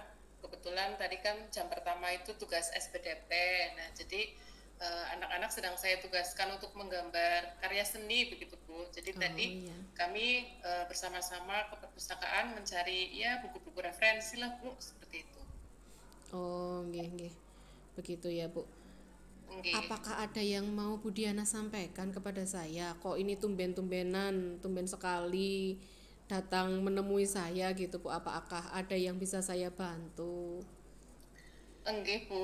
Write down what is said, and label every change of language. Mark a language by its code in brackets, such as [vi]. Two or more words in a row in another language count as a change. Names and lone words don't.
[id] Kebetulan tadi kan jam pertama itu tugas SPDP. Nah, jadi anak-anak sedang saya tugaskan untuk menggambar karya seni begitu, Bu. Jadi tadi Oh iya. kami bersama-sama ke perpustakaan mencari ya buku-buku referensi lah, Bu, seperti itu. Oh, nggih, nggih. Begitu ya, Bu. Nggih. Apakah ada yang mau Bu Diana sampaikan kepada saya? Kok ini tumben-tumbenan, tumben sekali datang menemui saya gitu Bu. Apakah ada yang bisa saya bantu? Nggih, Bu.